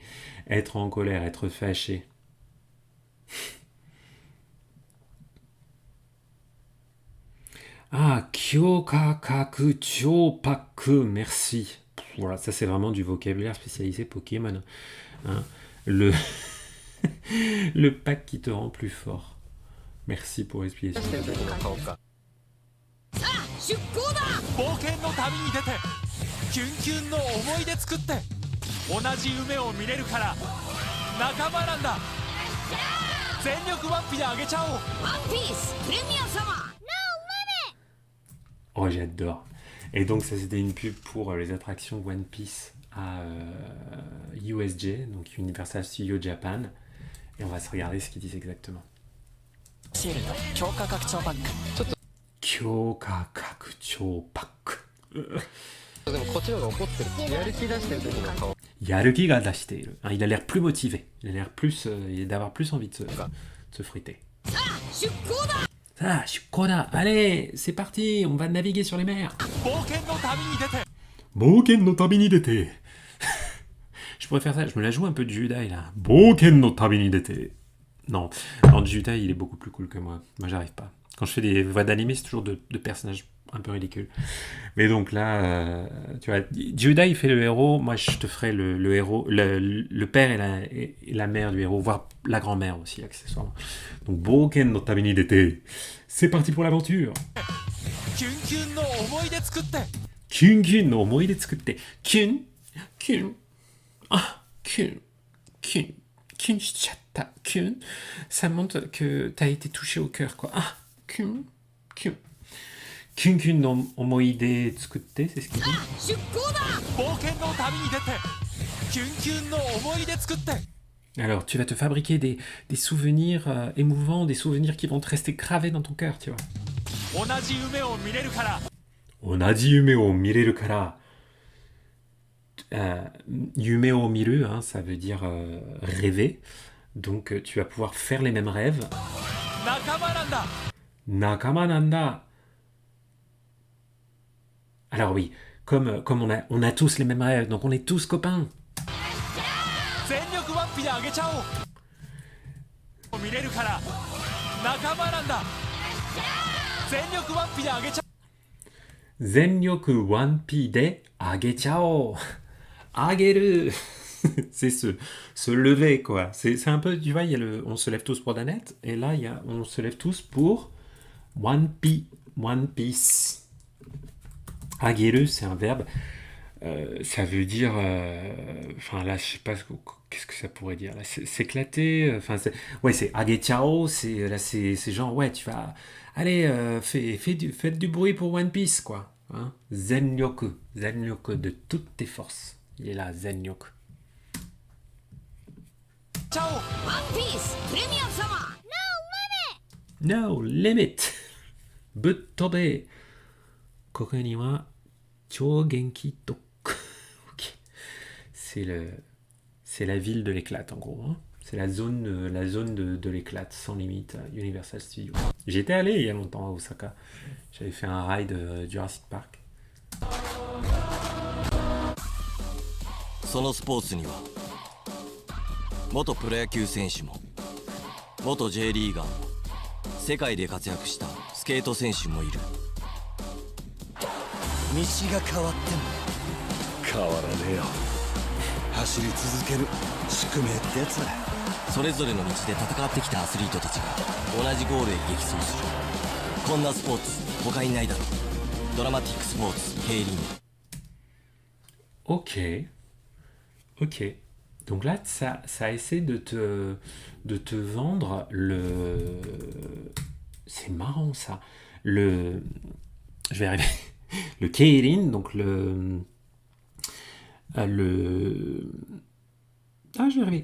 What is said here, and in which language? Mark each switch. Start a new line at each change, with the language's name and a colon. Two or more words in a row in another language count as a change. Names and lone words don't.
French: Être en colère, être fâché. Ah,
Japanese: 強化拡張パック,
French: merci. Voilà, ça c'est vraiment du vocabulaire spécialisé Pokémon. Hein, le le pack qui te rend plus fort. Merci pour l'explication.
Japanese: 出航だ。冒険の旅に出てキュンキュンの思い出作って同じ夢を見れるから仲間なんだ。全力ワッピであげちゃおう。ワンピースプレミア様。
French: Oh, j'adore. Et donc, ça, c'était une pub pour les attractions One Piece à USJ, donc Universal Studios Japan. Et on va se regarder ce qu'ils disent exactement.
Japanese: シールド強化拡張パック。強化拡張パック. でもこっちの方が怒ってる。やる気出してる時の顔。やる気が出している.
French: Hein, il a l'air plus motivé. Il a l'air d'avoir plus envie de se friter.
Japanese: 出航だ。
French: Ah, Shukoda, allez, c'est parti, on va naviguer sur les mers.
Japanese: 冒険の旅に出て冒険の旅に出て.
French: Je pourrais faire ça, je me la joue un peu de Judai là.
Japanese: 冒険の旅に出て.
French: Non, Judai il est beaucoup plus cool que moi. Moi j'arrive pas. Quand je fais des voix d'animé, c'est toujours de personnages un peu ridicules. Mais donc là, tu vois, Judai il fait le héros, moi je te ferai le héros, le père et la mère du héros, voire la grand-mère aussi accessoirement. Donc
Japanese: 冒険の旅に出て.
French: C'est parti pour l'aventure.
Japanese: キュンキュンの思い出作ってキュンの思い出作って。キュン。あ、キュン. キュンしちゃった。キュン.
French: Ça montre que t'as été touché au cœur, quoi.
Japanese: あ、キュン。キュンの思い出作って,
French: c'est ce qu'il dit.
Japanese: 出航だ。冒険の旅に出てキュンキュンの思い出作って
French: Alors, tu vas te fabriquer des souvenirs émouvants, des souvenirs qui vont te rester gravés dans ton cœur, tu vois.
Japanese: 同じ夢を見れるから同じ夢を見れるから. 夢を見る,
French: hein, ça veut dire rêver. Donc, tu vas pouvoir faire les mêmes rêves.
Japanese: 仲間なんだ。仲間なんだ.
French: Alors oui, comme on a tous les mêmes rêves, donc on est tous copains.
Japanese: 全力ワッピであげちゃおう。見れるから仲間なんだ。全力ワッピであげちゃ全力ワンピであげちゃおう.
French: Ageru. C'est se lever, quoi. C'est un peu, tu vois, il y a on se lève tous pour Danette, et là, on se lève tous pour One Piece. Ageru, c'est un verbe. Ça veut dire... Enfin, là, je sais pas qu'est-ce que ça pourrait dire. Là, s'éclater. Enfin, c'est agechao, c'est genre, ouais, tu vas... Allez, faites du bruit pour One Piece, quoi. Hein? Zenyoku de toutes tes forces. Il est là, Zenyoku.
Japanese: ちゃおう。ワンピースプレミアム様。
English: No limit. Buttobe.
Japanese: ここには超元気特区. Ok.
French: C'est la ville de l'éclate, en gros. Hein. C'est la zone de l'éclate, sans limite, à Universal Studios. J'étais allé il y a longtemps à Osaka. J'avais fait un ride Jurassic Park.
Japanese: そのスポーツには元プロ野球選手も元 J リーガーも世界で活躍したスケート選手もいる。道が変わっても変わらねえよ。走り続ける宿命ってやつだ。それぞれの道で戦ってきたアスリートたちが同じゴールへ激走する。こんなスポーツ他にないだろう。ドラマティックスポーツ競輪。
French: Ok. Donc là, ça essaie de te vendre le... C'est marrant, ça. Je vais arriver. Le keirin, donc le... Ah, je vais arriver.